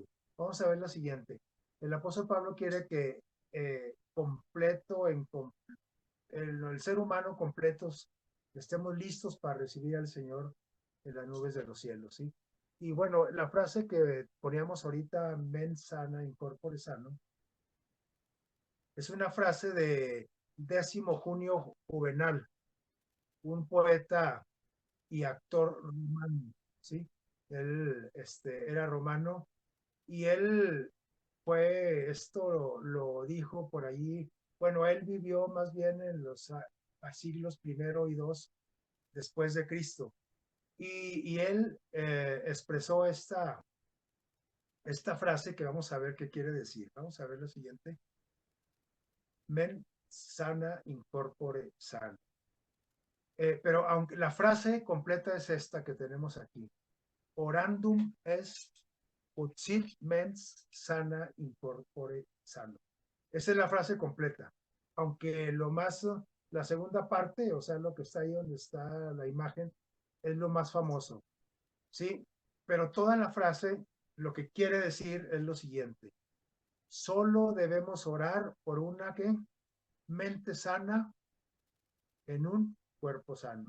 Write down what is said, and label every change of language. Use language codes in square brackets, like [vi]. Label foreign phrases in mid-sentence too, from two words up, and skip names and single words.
[es] Vamos a ver la siguiente. El apóstol Pablo quiere que completo, el ser humano completos, estemos listos para recibir al Señor en las nubes de los cielos, ¿sí? Y bueno, la frase que poníamos ahorita, [la] mens sana in corpore sano, [es] es una frase de Décimo Junio Juvenal, un poeta y actor romano, ¿sí? Él era romano y él esto lo dijo por ahí, bueno, él vivió más bien en los siglos primero y dos después de Cristo. Y él expresó esta frase que vamos a ver qué quiere decir. Vamos a ver lo siguiente. [la] Men sana in corpore sano. [es] Pero aunque la frase completa es esta que tenemos aquí. [la] Orandum est ut sit mens sana in corpore sano. [es] Esa es la frase completa. Aunque la segunda parte, o sea, lo que está ahí donde está la imagen, es lo más famoso. ¿Sí? Pero toda la frase lo que quiere decir es lo siguiente. Solo debemos orar por una mente sana en un cuerpo sano.